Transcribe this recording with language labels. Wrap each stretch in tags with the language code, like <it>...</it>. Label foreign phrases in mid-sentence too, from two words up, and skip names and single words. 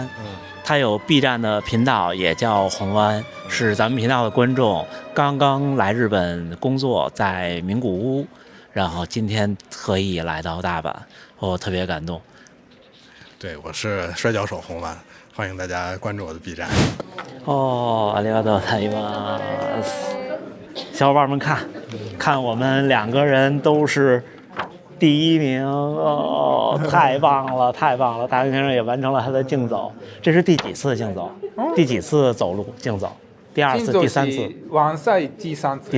<zh>他有 B 站的频道，也叫红湾，是咱们频道的观众。刚刚来日本工作，在名古屋，然后今天特意来到大阪，我特别感动。对，我是摔跤手红湾，欢迎大家关注我的 B 站。</zh> <ja>ありがとうございます。</ja> <zh>小伙伴们看我们2个人都是第1名哦，太棒了，太棒了！大根先生也完成了他的竞走，这是第几次竞走？第几次走路竞走？第2次、第3次？完赛第3次。</zh>